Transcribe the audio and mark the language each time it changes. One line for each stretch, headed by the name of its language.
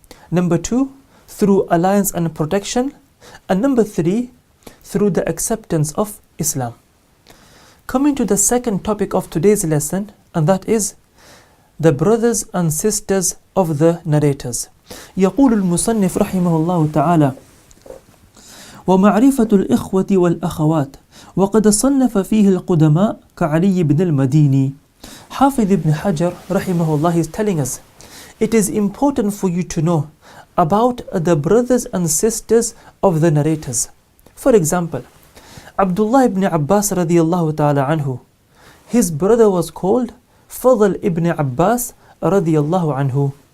English: Number 2, through alliance and protection. And number 3, through the acceptance of Islam. Coming to the second topic of today's lesson, and that is the brothers and sisters of the narrators.
Arabic: يقول المصنف رحمه الله تعالى: ومعرفة الإخوة والأخوات وقد صنف فيه القدماء كعلي بن المديني.
English: Hafidh ibn Hajar rahimahullah is telling us, it is important for you to know about the brothers and sisters of the narrators. For example, Abdullah ibn Abbas radiyallahu ta'ala anhu, his brother was called Fadl ibn Abbas radiyallahu anhu.